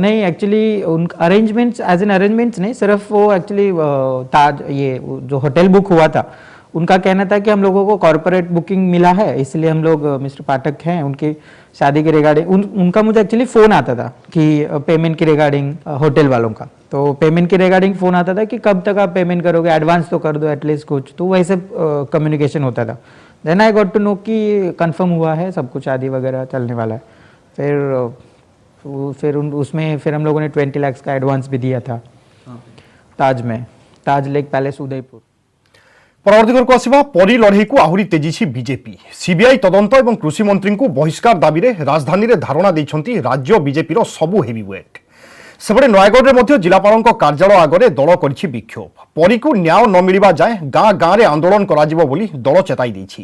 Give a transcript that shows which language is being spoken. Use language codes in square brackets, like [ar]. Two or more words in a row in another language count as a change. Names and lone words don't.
[hi] नहीं एक्चुअली उन [en] arrangements as an arrangements [hi] नहीं, सिर्फ वो एक्चुअली ताज ये जो होटल बुक हुआ था, उनका कहना था कि हम लोगों को [en] corporate booking [hi] मिला है, इसलिए हम लोग मिस्टर पाठक हैं उनकी शादी के रिगार्डिंग उनका मुझे एक्चुअली फ़ोन आता था कि पेमेंट के रिगार्डिंग होटल वालों का, तो पेमेंट के रिगार्डिंग फ़ोन आता था कि कब तक आप पेमेंट करोगे, एडवांस तो कर दो एटलीस्ट कुछ, तो वैसे कम्युनिकेशन होता था। [en] then I got to know [hi] कि कंफर्म हुआ है सब कुछ, शादी वगैरह चलने वाला है। फिर हम लोगों ने 20 लाख का एडवांस भी दिया था ताज में, ताज लेक पैलेस उदयपुर। [or] परवर्ती खबरକୁ ଆସିବା ପରୀ ଲଢ଼େଇକୁ ଆହୁରି ତେଜିଛି ବିଜେପି। ସିବିଆଇ ତଦନ୍ତ ଏବଂ କୃଷି ମନ୍ତ୍ରୀଙ୍କୁ ବହିଷ୍କାର ଦାବିରେ ରାଜଧାନୀରେ ଧାରଣା ଦେଇଛନ୍ତି ରାଜ୍ୟ ବିଜେପିର ସବୁ ହେଭିୱେଟ୍। ସେପଟେ ନୟାଗଡ଼ରେ ମଧ୍ୟ ଜିଲ୍ଲାପାଳଙ୍କ କାର୍ଯ୍ୟାଳୟ ଆଗରେ ଦଳ କରିଛି ବିକ୍ଷୋଭ। ପରୀକୁ ନ୍ୟାୟ ନ ମିଳିବା ଯାଏଁ ଗାଁ ଗାଁରେ ଆନ୍ଦୋଳନ କରାଯିବ ବୋଲି ଦଳ ଚେତାଇ ଦେଇଛି।